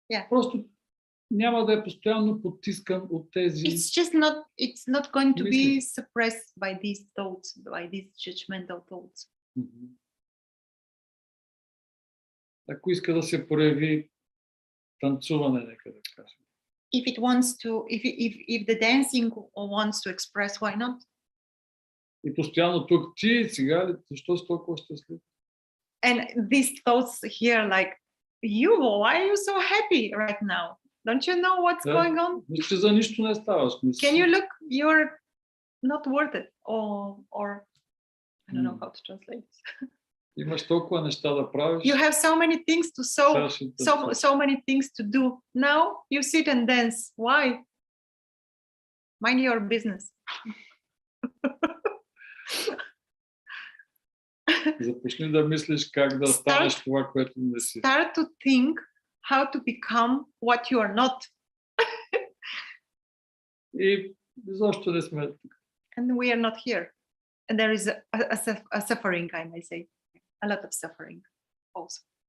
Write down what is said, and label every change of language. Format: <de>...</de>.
<bg>Просто няма да е постоянно потискан от тези.</bg> <en>It's not going to be suppressed by these thoughts, by these judgmental thoughts.</en> <bg>Ако иска да се прояви танцуване, нека да кажем.</bg> <en>If it wants to, if the dancing wants to express, why not?</en> <bg>И постоянно тук ти сега ли, защо си толкова щастлив?</bg> <en>And these thoughts here like, why are you so happy right now? Don't you know what's going on?</en> <bg>Че за нищо не ставаш.</bg> <en>Can you look? You're not worth it. Or I don't know how to translate this.</en> <bg>Имаш толкова неща да правиш.</bg> <en>You have so many things to so many things to do. Now you sit and dance. Why? Mind your business.</en> <bg>Започни да мислиш как да станеш това, което не си.</bg> <en>Start to think how to become what you are not.</en> <bg>И защо не сме тук?</bg> <en>And we are not here. And there is a suffering, I may say, a lot of suffering also.</en>